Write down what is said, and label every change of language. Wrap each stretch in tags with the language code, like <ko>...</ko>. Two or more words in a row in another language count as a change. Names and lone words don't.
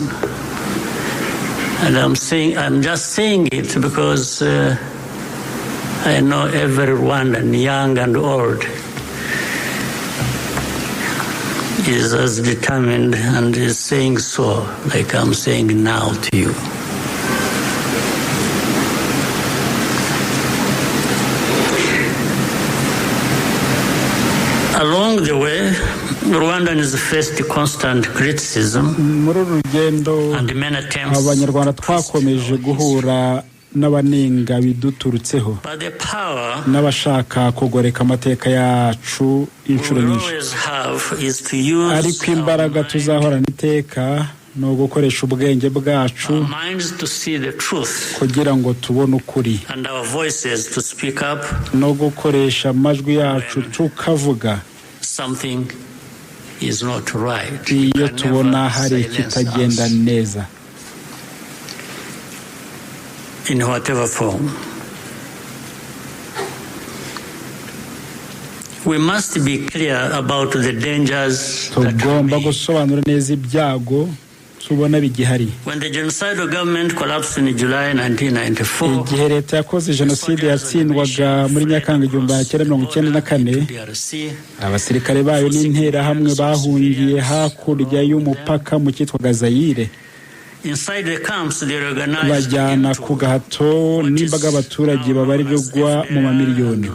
<en>And I'm just saying it because I know every Rwandan, young and old, is as determined and is saying so, like I'm saying now to you. Along the way, Rwandans faced constant criticism and many attempts.</en> <rw>Abanyarwanda twakomeje guhura n'abanenga biduturutseho n'abashaka kugoreka amateka yacu inshuro nyinshi, ariko imbaraga tuzahorana iteka no gukoresha ubwenge bwacu kugira ngo tubone ukuri no gukoresha amajwi yacu tukavuga iyo tubona hari ikitagenda neza.</rw> <en>In whatever form. We must be clear about the dangers</en> <rw>tugomba gusobanura neza ibyago tubona bigihari.</rw> <en>When the genocidal government collapsed in July 1994,</en> <rw>igihe leta yakoze jenoside yatsindwaga muri Nyakanga 1994, abasirikare bayo n'interahamwe bahungiye hakurya y'umupaka mu cyitwaga Zaire. Bajyana ku gahato n'imbaga abaturage babarirwa mu mamiliyoni.</rw>